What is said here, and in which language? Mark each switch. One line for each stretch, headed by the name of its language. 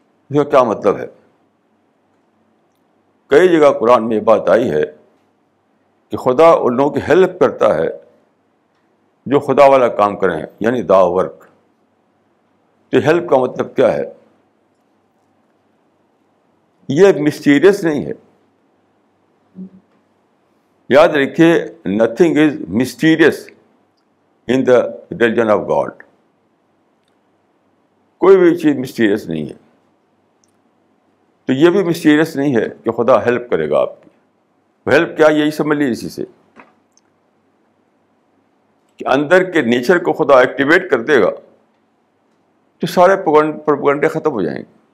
Urdu: اس کا کیا مطلب ہے؟ کئی جگہ قرآن میں یہ بات آئی ہے کہ خدا ان لوگوں کی ہیلپ کرتا ہے جو خدا والا کام کریں، یعنی دعوی ورک. تو ہیلپ کا مطلب کیا ہے؟ یہ مسٹیریس نہیں ہے. یاد رکھیے
English: Nothing is mysterious in the religion of God.
Urdu: کوئی بھی چیز مسٹیریس نہیں ہے. تو یہ بھی مسٹیریس نہیں ہے کہ خدا ہیلپ کرے گا آپ کی. ہیلپ کیا؟ یہی سمجھ لیجیے اسی سے کہ اندر کے نیچر کو خدا ایکٹیویٹ کر دے گا تو سارے پروپگنڈے ختم ہو جائیں گے.